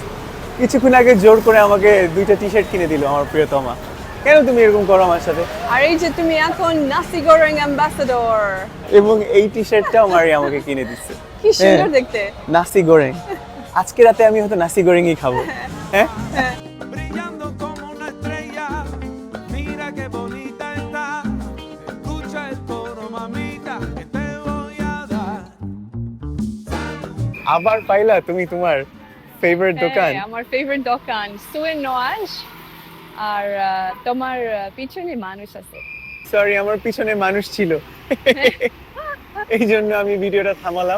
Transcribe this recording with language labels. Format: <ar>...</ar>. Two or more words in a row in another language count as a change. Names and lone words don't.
<bn>কিছুক্ষণ আগে জোর করে আমাকে 2টা টি-শার্ট কিনে দিল আমার প্রিয়তমা। কেন তুমি এরকম করো আমার সাথে? আর এই যে তুমি এখন নাসি গোরেং অ্যাম্বাসেডর, এবং এই টি-শার্টটাও মারিয়া আমাকে কিনে দিচ্ছে। কি সুন্দর হ্যাঁ, দেখতে। নাসি গোরেং। আজকে রাতে আমি হয়তো নাসি গোরেংই খাবো, হ্যাঁ।</bn> <es>Brillando como una estrella, mira qué bonita está. Escucha el coro, mamita, que te voy a dar.</es> <bn>আবার পাইলা তুমি তোমার ফেভারিট দোকান? হ্যাঁ, আমার ফেভারিট দোকান সুয়েন নোয়াজ, আর তোমার পিছনে মানুষ আছে। সরি, আমার পিছনে মানুষ ছিল, এই জন্য আমি ভিডিওটা থামালাম।</bn>